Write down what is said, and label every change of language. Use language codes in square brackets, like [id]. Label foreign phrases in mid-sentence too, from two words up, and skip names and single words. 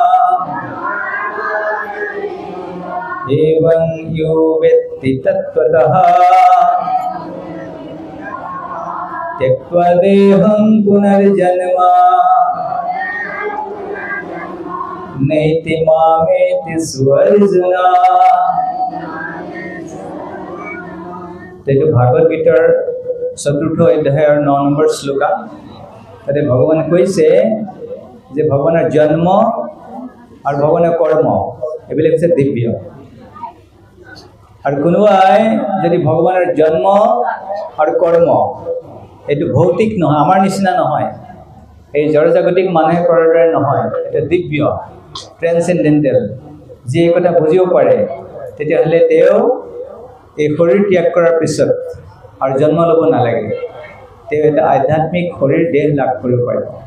[sa] एवं यो वेत्ति तत्त्वतः त्यक्त्वा देहं पुनर्जन्म नैति मामेति स्वर्जुन। [as] तेটো ভাগৱত গীতাৰ ৪ৰ্থ অধ্যায়ৰ ৯ নম্বৰ শ্লোকা। তাতে ভগৱানে কৈছে যে ভগৱানৰ জন্ম আৰু ভগৱানৰ কৰ্ম এইবিলাক হৈছে দিব্য। আৰু কোনোবাই যদি ভগৱানৰ জন্ম আৰু কৰ্ম এইটো ভৌতিক নহয়, আমাৰ নিচিনা নহয়, এই জড়জাগতিক মানুহে কৰাৰ দৰে নহয়, এটা দিব্য ট্ৰেন্সেণ্ডেণ্টেল, যি এই কথা বুজিব পাৰে, তেতিয়াহ'লে তেওঁ এই শৰীৰ ত্যাগ কৰাৰ পিছত আৰু জন্ম ল'ব নালাগে, তেওঁ এটা আধ্যাত্মিক শৰীৰ দেহ লাভ কৰিব পাৰিব।